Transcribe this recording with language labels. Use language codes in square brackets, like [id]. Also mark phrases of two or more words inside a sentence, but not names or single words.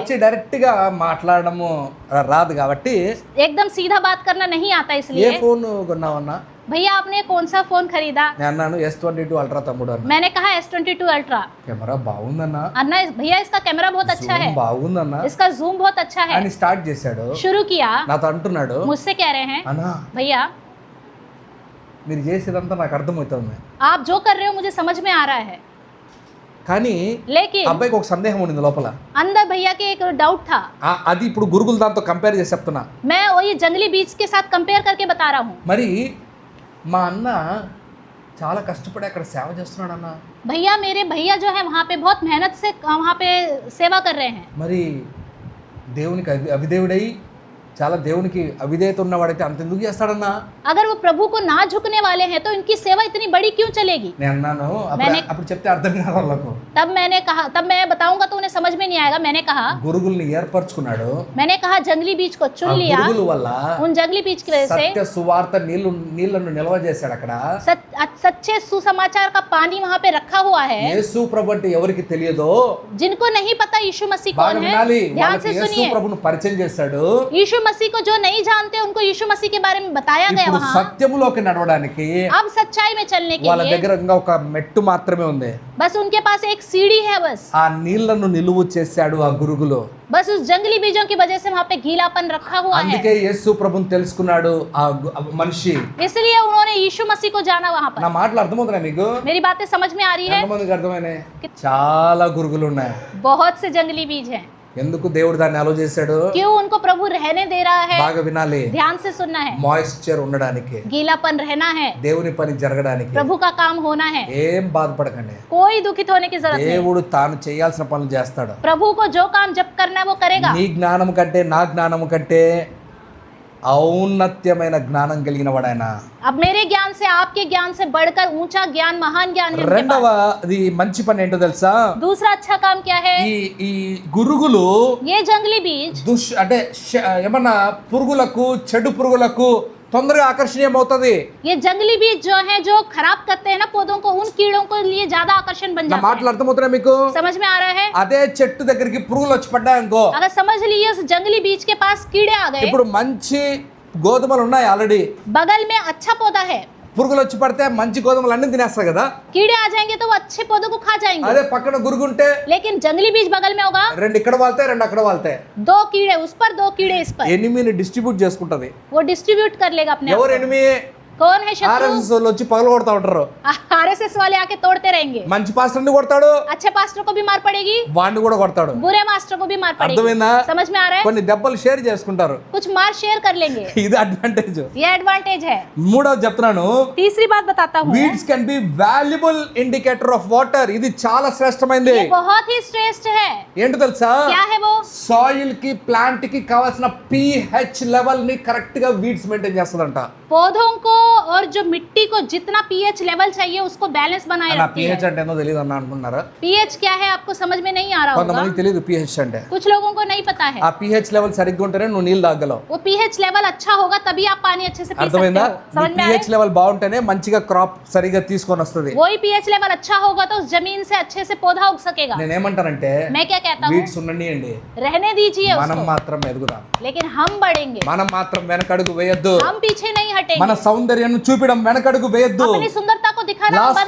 [te] వచ్చి డైరెక్ట్ గా మాట్లాడడము రాదు కాబట్టి [hi] एकदम सीधा बात करना नहीं आता, ఏ इसलिए [te] ఫోన్ కొన్నావన్నా [hi] भैया आपने कौन सा फोन खरीदा? [te] నేను అన్నాను S22 అల్ట్రా తమ్ముడు అన్న. [hi] मैंने कहा S22 अल्ट्रा। [te] కెమెరా బాగుందన్నా, [hi] अन्ना भैया इसका कैमरा बहुत अच्छा है, [te] బాగుందన్నా [hi] इसका जूम बहुत अच्छा है। [te] అని స్టార్ట్ చేశాడు. [hi] शुरू किया, [te] నాతో అంటున్నాడు, [hi] मुझसे कह रहे हैं [te] అన్నా [hi] भैया [te] మీరు చేసేదంతా నాకు అర్థమవుతుంది, [hi] आप जो कर रहे हो मुझे समझ में आ रहा है। [te] కానీ [hi] लेकिन [te] అబ్బాయికి ఒక సందేహం ఉండింది లోపల. [hi] अंदर भैया के एक डाउट था। [te] అది ఇప్పుడు గురుగుల దాంతో కంపేర్ చేసి చెప్తున్నా. [hi] मैं वही जंगली बीज के साथ कंपेयर करके बता रहा हूँ। [te] మరి మా అన్న చాలా కష్టపడి అక్కడ సేవ చేస్తున్నాడు అన్న. [hi] भैया मेरे भैया जो है वहाँ पे बहुत मेहनत से वहाँ पे सेवा कर रहे हैं। [te] మరి దేవునికి అవిదేవుడై చాలా దేవునికి అవిధేయత ఉన్నవాడైతే అంత ఎందుకు చేస్తాడన్నా? [hi] अगर वो प्रभु को ना झुकने वाले हैं तो इनकी सेवा इतनी बड़ी क्यों चलेगी? [te] నేను అన్నాను, అప్పుడు చెప్తే అర్థం కాదు వాళ్ళకు. [hi] तब मैंने कहा, तब मैं बताऊंगा तो उन्हें समझ में नहीं आएगा। मैंने कहा [te] గురుగుల్ని ఏర్పరచుకున్నాడు. [hi] मैंने कहा जंगली बीज को ఆ चुन लिया। [te] గురుగుల వల్ల [hi] उन जंगली बीज की वजह से [te] సత్య సువార్త నీళ్లను నిల్వ చేశాడు అక్కడ. [hi] सच्चे सुसमाचार का पानी वहाँ पे रखा हुआ है। [te] యేసు ప్రభు అంటే ఎవరికి తెలియదో [hi] जिनको नहीं पता यीशु मसीह [te] బాగా [hi] कौन है, [te] వినాలి. [hi] ध्यान [te] వాళ్ళకి [hi] से [te] యేసు [hi] सुनिए। [te] ప్రభును పరిచయం చేశాడు. [hi] यीशु मसीह को जो नहीं जानते उनको यीशु मसीह के बारे में बताया गया [te] ఇప్పుడు [hi] वहाँ। [te] సత్యములోకి నడవడానికి [hi] अब सच्चाई में चलने के [te] వాళ్ళ [hi] लिए [te] దగ్గర ఇంకా ఒక మెట్టు మాత్రమే ఉంది. [hi] बस उनके पास एक सीढ़ी है। बस [te] ఆ నీళ్లను నిలువు చేశాడు ఆ గురుగులు. [hi] बस उस जंगली बीजों की वजह से वहाँ पे गीलापन रखा हुआ है। [te] అందుకే యేసు ప్రభుని తెలుసుకున్నాడు ఆ మనిషి. [hi] इसलिए उन्होंने यीशु मसीह को जाना वहाँ पर। [te] నా మాటలు అర్థమవుతున్నాయి మీకు? [hi] मेरी बातें समझ में आ रही है? [te] ఎంతమందికి అర్థమైనాయి? చాలా గురుగులు ఉన్నాయి. [hi] बहुत से जंगली बीज हैं। [te] ఎందుకు దేవుడు దాన్ని అలో చేశాడు? [hi] क्यों उनको प्रभु रहने दे रहा है? [te] బాగా వినాలి. [hi] ध्यान से सुनना है। [te] మాయిశ్చర్ ఉండడానికి, [hi] गीलापन रहना है, [te] దేవుని పని జరగడానికి. [hi] प्रभु का काम होना है। [te] ఏం బాధపడకండి. [hi] कोई दुखित होने की जरूरत नहीं। [te] దేవుడు తాను చేయాల్సిన పనులు చేస్తాడు. [hi] प्रभु को जो काम जब करना है वो करेगा। [te] నీ జ్ఞానం కంటే నా జ్ఞానం కంటే ఔన్నత్యమైన జ్ఞానం కలిగిన వాడు ఆయన. [hi] अब मेरे ज्ञान से आपके ज्ञान से बढ़कर ऊंचा ज्ञान, महान ज्ञान है उनके [te] రెండవది మంచి పని ఏంటో తెలుసా? [hi] पास। दूसरा अच्छा काम क्या है? [te] ఈ గురుగులు [hi] ये जंगली बीज [te] అంటే ఏమన్నా పురుగులకు, చెడు పురుగులకు తొందరగా ఆకర్షణీయం అవుతుంది. [hi] ये जंगली बीज जो है जो खराब करते हैं ना पौधों को, उन कीड़ों को लिए ज्यादा आकर्षण बन [te] నా [hi] जाते [te] మాటలు [hi] हैं। [te] అర్థమవుతున్నాయి మీకు? [hi] समझ में आ रहा है? [te] అదే చెట్టు దగ్గరికి పురుగులు వచ్చి పడ్డాయనుకో, [hi] अगर समझ लिए उस जंगली बीज के पास कीड़े आ गए, [te] ఇప్పుడు మంచి గోధుమలు ఉన్నాయి ఆల్రెడీ, [hi] बगल में अच्छा पौधा है, [te] పురుగులు వచ్చి పడితే మంచి గోధుమలు అన్ని తినేస్తాయి కదా. [hi] कीड़े आ जाएंगे तो वो अच्छे पौधों को खा जाएंगे। [te] అదే పక్కన గురుగుంటే [hi] लेकिन जंगली बीज बगल में होगा, [te] రెండు ఇక్కడ వాళ్తాయి, రెండు అక్కడ వాళ్తాయి. [hi] 2 कीड़े उस पर 2 कीड़े इस पर, [te] ఎనిమిని డిస్ట్రిబ్యూట్ చేసుకుంటది. [hi] वो डिस्ट्रीब्यूट कर लेगा अपने आप [te] ఎవరు [hi] को। [te] ఎనిమి? [hi] कौन है शत्रु? [te] ఆర్ఎస్ఎస్ వాళ్ళు వచ్చి పగలు కొడతా ఉంటారు. [hi] आरएसएस वाले आके तोड़ते रहेंगे। [te] మంచి పాస్టర్ని కొడతాడు, [hi] अच्छे पास्टर को भी मार पड़ेगी, [te] వాడిని కూడా కొడతాడు. [hi] बुरे मास्टर को भी मार पड़ेगी। [te] అర్థమైందా? [hi] समझ में आ रहा है? [te] కొన్ని దెబ్బలు షేర్ చేసుకుంటారు. [hi] कुछ मार शेयर कर लेंगे, [te] ఇది అడ్వాంటేజ్. [hi] ये एडवांटेज है। [te] మూడోది చెప్తున్నాను, [hi] तीसरी बात बताता हूँ, [en] weeds can be valuable indicator of water. [te] ఇది చాలా శ్రేష్టమైనది. [hi] ये बहुत ही श्रेष्ठ है। [te] ఏంటో తెలుసా? [hi] क्या है वो? [te] సాయిల్ కి ప్లాంట్ కి కావాల్సిన [en] pH level [te] ని కరెక్ట్ గా వీడ్స్ మెయింటైన్ చేస్తుందంట. [hi] पौधों को और जो मिट्टी को जितना [en] pH level [hi] चाहिए उसको बैलेंस बनाए [te] నా [hi] रखती [te] pH [hi] है। [te] అంటే ఏందో తెలియదు అన్న అనుకున్నారా? [hi] पीएच क्या है आपको समझ में नहीं आ रहा होगा, [te] కొంతమందికి తెలియదు pH అంటే. [hi] कुछ लोगों को नहीं पता है। [te] ఆ [en] pH level [te] సరిగ్గా ఉంటేనే నువ్వు నీళ్ళు తాగలవు. [hi] वो [en] pH level [hi] अच्छा होगा तभी आप पानी अच्छे से पी सकते [te] అర్థమైందా? [hi] हो। समझ में आ [te] pH [hi] रहा है? [te] లెవెల్ బాగుంటేనే మంచిగా క్రాప్ సరిగ్గా తీసుకొని వస్తుంది. [hi] वही [en] pH level [hi] अच्छा होगा तो उस जमीन से अच्छे से पौधा उग सकेगा। [te] నేనేమంటానంటే [hi] मैं क्या कहता हूँ, [te] వీడ్స్ ఉండనియండి, [hi] रहने दीजिए [te] మనం [hi] उसको, [te] మాత్రం ఎదుగుదాం. [hi] लेकिन हम बढ़ेंगे, [te] మనం माత్రం వెనకడుగు వేయొద్దు. [hi] हम पीछे नहीं [te] మన [hi] हटेंगे, [te] సౌందర్యాన్ని చూపడం వెనకడుగు వేయొద్దు. [hi] अपनी सुंदरता को दिखाना हम [te] లాస్ట్